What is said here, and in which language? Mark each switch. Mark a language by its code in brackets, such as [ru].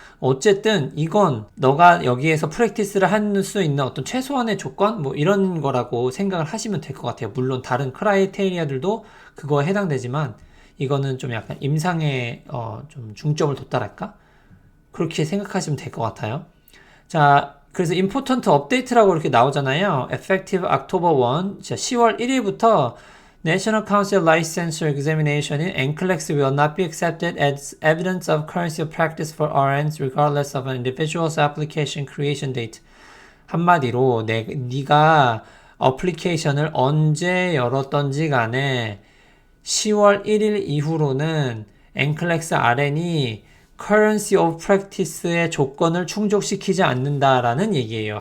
[ko] 어쨌든 이건 너가 여기에서 프랙티스를 할 수 있는 어떤 최소한의 조건 뭐 이런 거라고 생각을 하시면 될 것 같아요. 물론 다른 크라이테리아들도 그거에 해당되지만 이거는 좀 약간 임상에 좀 중점을 뒀다랄까? 그렇게 생각하시면 될 것 같아요. 자, 그래서 [en] important update [ko] 라고 이렇게 나오잖아요. [en] effective October 1, [ko] 자, 10월 1일부터 [en] National Council Licensure Examination in NCLEX will not be accepted as evidence of currency of practice for RNs regardless of an individual's application creation date. [ko] 한마디로 네가 어플리케이션을 언제 열었던지 간에 10월 1일 이후로는 NCLEX RN이 currency of practice의 조건을 충족시키지 않는다라는 얘기예요.